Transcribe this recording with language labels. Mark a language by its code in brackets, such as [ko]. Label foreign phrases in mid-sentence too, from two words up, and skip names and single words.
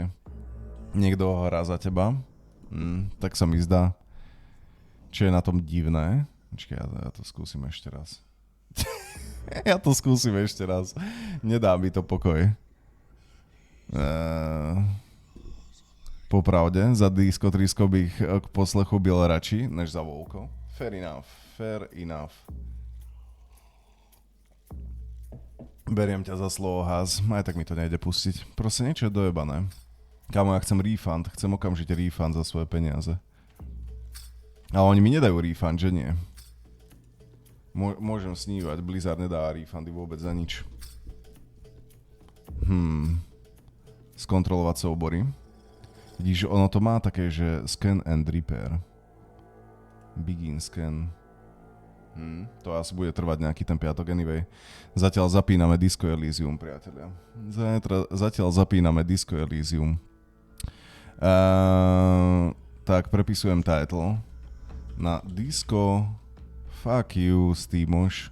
[sk] Niekto ho hrá za teba? Tak sa mi zdá. Čo je na tom divné? Počkaj, ja to skúsim ešte raz. Nedá mi to pokoj. Popravde, [cs] za Disco Trisko bych k poslechu byl radši, než za Vovko. [en] Fair enough. [sk] Beriem ťa za slovo, Haz. Aj tak mi to nejde pustiť. Proste niečo je dojebané. Kámo, ja chcem refund. Chcem okamžite refund za svoje peniaze. Ale oni mi nedajú refund, že nie? Môžem snívať. Blizzard nedá refundy vôbec za nič. Skontrolovať soubory. Vidíš, ono to má také, že [en] scan and repair. Begin scan. [sk] To asi bude trvať nejaký ten piatok, anyway. Zatiaľ zapíname Disco Elysium, priatelia. Zatiaľ zapíname Disco Elysium. Tak, prepisujem title na Disco Fuck you, Steamoš.